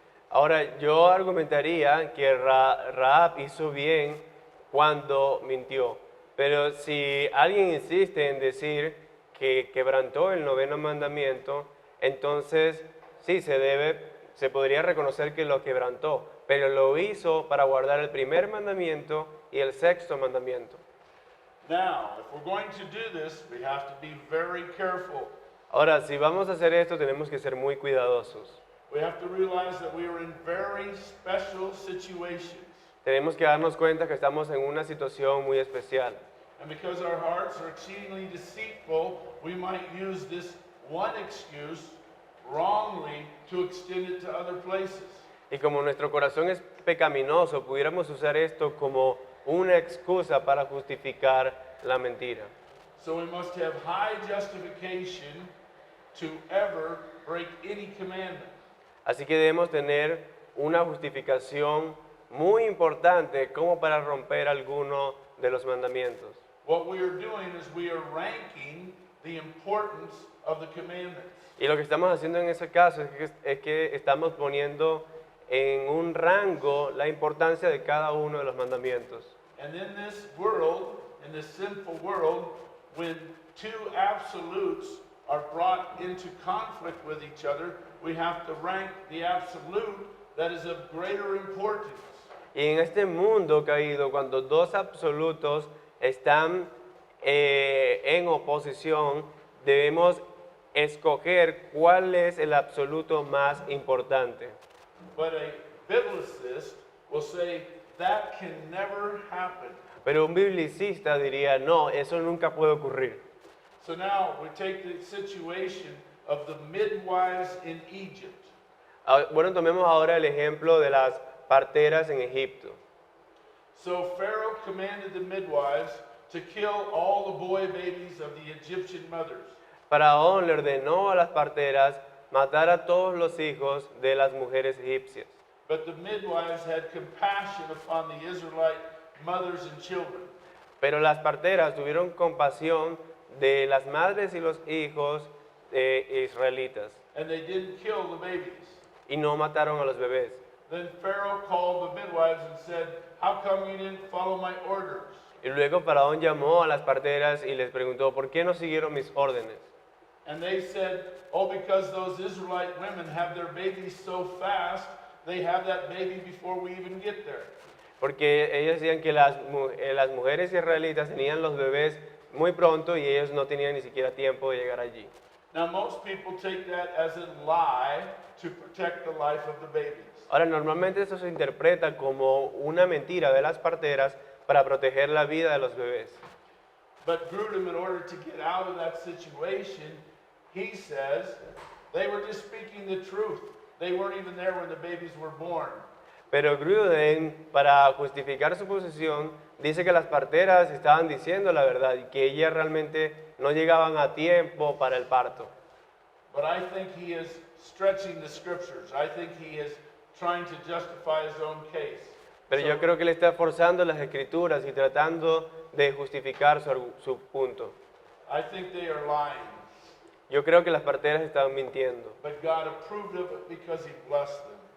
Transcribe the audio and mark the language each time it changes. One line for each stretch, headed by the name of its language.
Spanish: Ahora, yo argumentaría que Rahab hizo bien cuando mintió. Pero si alguien insiste en decir que quebrantó el noveno mandamiento, entonces sí se podría reconocer que lo quebrantó, pero lo hizo para guardar el primer mandamiento y el sexto mandamiento.
English: Now, if we're going to do this, we have to be very careful.
Spanish: Ahora, si vamos a hacer esto, tenemos que ser muy cuidadosos.
English: We have to realize that we are in very special situations.
Spanish: Tenemos que darnos cuenta que estamos en una situación muy especial.
English: And because our hearts are exceedingly deceitful, we might use this one excuse wrongly to extend it to other places.
Spanish: Y como nuestro corazón es pecaminoso, pudiéramos usar esto como una excusa para justificar la mentira.
English: So we must have high justification to ever break any commandment.
Spanish: Así que debemos tener una justificación muy importante como para romper alguno de los mandamientos.
English: What we are doing is we are ranking the importance of the commandments.
Spanish: Y lo que estamos haciendo en ese caso es que estamos poniendo en un rango la importancia de cada uno de los mandamientos.
English: And in this world, in this sinful world, when two absolutes are brought into conflict with each other, we have to rank the absolute that is of greater importance.
Spanish: Y en este mundo caído, cuando dos absolutos están en oposición, debemos escoger cuál es el absoluto más importante.
English: But a biblicist will say that can never happen.
Spanish: Pero un biblicista diría, no, eso nunca puede ocurrir.
English: So now we take the situation of the midwives in Egypt.
Spanish: Bueno, tomemos ahora el ejemplo de las parteras en Egipto.
English: So Pharaoh commanded the midwives to kill all the boy babies of the Egyptian mothers.
Spanish: Faraón le ordenó a las parteras matar a todos los hijos de las mujeres egipcias.
English: But the midwives had compassion upon the Israelite mothers and children.
Spanish: Pero las parteras tuvieron compasión de las madres y los hijos israelitas
English: And they didn't kill the babies.
Spanish: y no mataron a los bebés.
English: Then Pharaoh called the midwives and said, "How come you didn't follow my orders?"
Spanish: Y luego Faraón llamó a las parteras y les preguntó, ¿por qué no siguieron mis órdenes?
English: And they said, "Oh, because those Israelite women have their babies so fast, they have that baby before we even get there."
Spanish: Porque ellos decían que las mujeres israelitas tenían los bebés muy pronto y ellos no tenían ni siquiera tiempo de llegar allí.
English: Now, most people take that as a lie to protect the life of the babies.
Spanish: Ahora, normalmente eso se interpreta como una mentira de las parteras para proteger la vida de los bebés.
English: But Grudem, in order to get out of that situation, he says they were just speaking the truth. They weren't even there when the babies were born.
Spanish: Pero Gruden, para justificar su posición, dice que las parteras estaban diciendo la verdad y que ellas realmente no llegaban a tiempo para el parto.
English: But I think he is stretching the scriptures. I think he is trying to justify his own case.
Spanish: Pero yo creo que él está forzando las escrituras y tratando de justificar su punto.
English: I think they are lying.
Spanish: Yo creo que las parteras estaban mintiendo.
English: But God approved of it because he blessed them.